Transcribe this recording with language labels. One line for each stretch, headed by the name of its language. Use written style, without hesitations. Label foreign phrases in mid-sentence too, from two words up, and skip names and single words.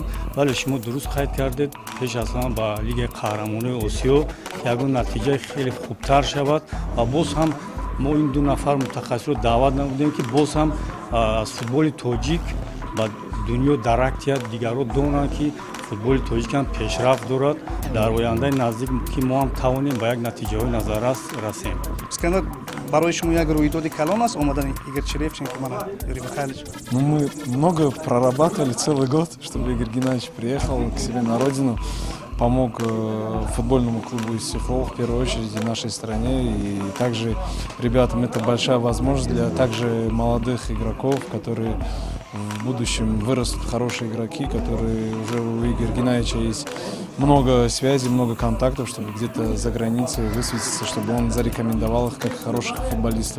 Tajik: Бале, шумо дуруст қайд кардед, пеш аз ҳама ба лигаи қаҳрамонои Осиё ягон натиҷаи хеле хубтар шавад ва боз ҳам мо ин 2 нафар мутахассисро даъват намудем ки боз ҳам аз футболи тоҷик ба дунё дарактият, дигаро донанд ки футболи тоҷик ҳам пешрафт дорад. Дар ояндаи наздик ки мо ҳам тавонем ба як натиҷаҳои назаррас расем. Скандал, барои шумо як рӯйдоди калон аст омадани Игорь Черевченко, Юрий Михайлович?
Russian: Ну, мы много прорабатывали целый год, чтобы Игорь Геннадьевич приехал к себе на родину. помог футбольному клубу «Истихлол» в первую очередь и нашей стране. И также ребятам это большая возможность для также молодых игроков, которые в будущем вырастут хорошие игроки, которые уже у Игоря Геннадьевича есть много связей, много контактов, чтобы где-то за границей высветиться, чтобы он зарекомендовал их как хороших футболистов.